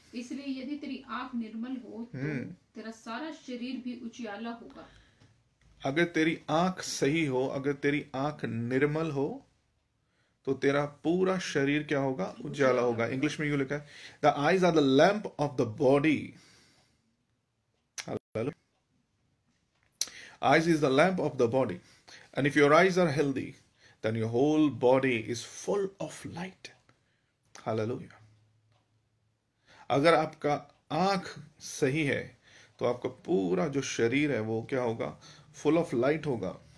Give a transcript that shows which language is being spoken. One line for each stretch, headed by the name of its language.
Hindi: इसलिए यदि तेरी आंख निर्मल हो तो तेरा सारा शरीर भी उजियाला होगा। अगर तेरी आंख सही हो, अगर तेरी आंख निर्मल हो, तो तेरा पूरा शरीर क्या होगा? उजाला होगा। इंग्लिश में यूं लिखा है,
English: The eyes are the lamp of the body. Eyes is the lamp of the body, and if your eyes are healthy, then your whole body is full of light. Hallelujah.
Hindi: अगर आपका आंख सही है तो आपका पूरा जो शरीर है वो क्या होगा?
English: full of light
Hindi: होगा।